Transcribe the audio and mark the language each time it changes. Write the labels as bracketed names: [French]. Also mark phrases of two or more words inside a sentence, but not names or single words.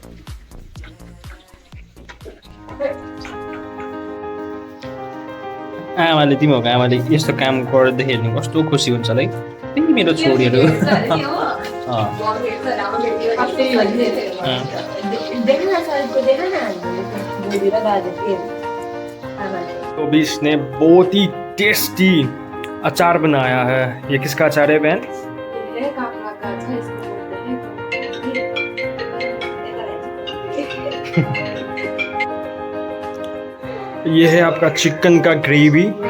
[Nepali] आमाले तिमीहरूको आमाले यस्तो काम गर्दै हेर्नु कस्तो खुसी हुन्छ है। त्यही मेरो छोरीहरू। [Hindi] तो भी इसने बहुत ही टेस्टी अचार बनाया है। ये किसका अचार है बहन? ये है आपका चिकन का ग्रेवी।